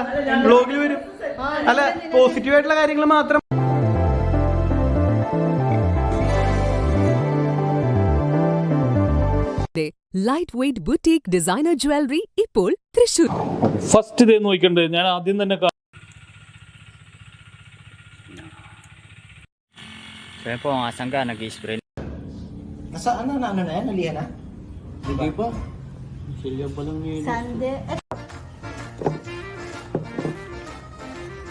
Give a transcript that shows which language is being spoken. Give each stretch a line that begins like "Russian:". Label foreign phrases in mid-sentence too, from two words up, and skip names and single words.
Malayalam: ബ്ലോഗിൽ വരും അല്ല, പോസിറ്റീവ് ആയിട്ടുള്ള കാര്യങ്ങൾ മാത്രം.
English: light weight boutique designer jewellery ഇപ്പോൾ തൃശൂർ. first day
Malayalam: നോക്കണ്ടേ, ഞാൻ ആദ്യം തന്നെ
Filipino: Nasaan na yan? Nalihan na? Hindi pa. Silya pa lang yun. Sunday.